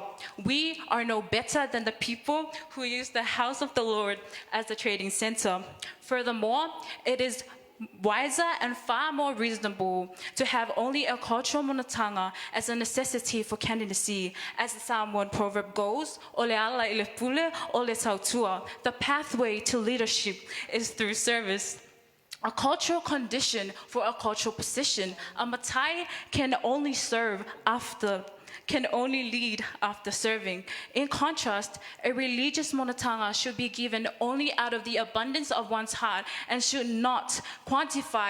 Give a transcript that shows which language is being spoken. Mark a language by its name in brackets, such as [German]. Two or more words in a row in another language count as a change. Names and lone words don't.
[English] We are no better than the people who use the house of the Lord as a trading center. Furthermore, it is wiser and far more reasonable to have only a cultural monotanga as a necessity for candidacy. As the Samoan proverb goes, [Samoan] "Ole ala ile pule, ole tautua." [English] The pathway to leadership is through service. A cultural condition for a cultural position. A matai can only lead after serving. In contrast, a religious monotanga should be given only out of the abundance of one's heart and should not quantify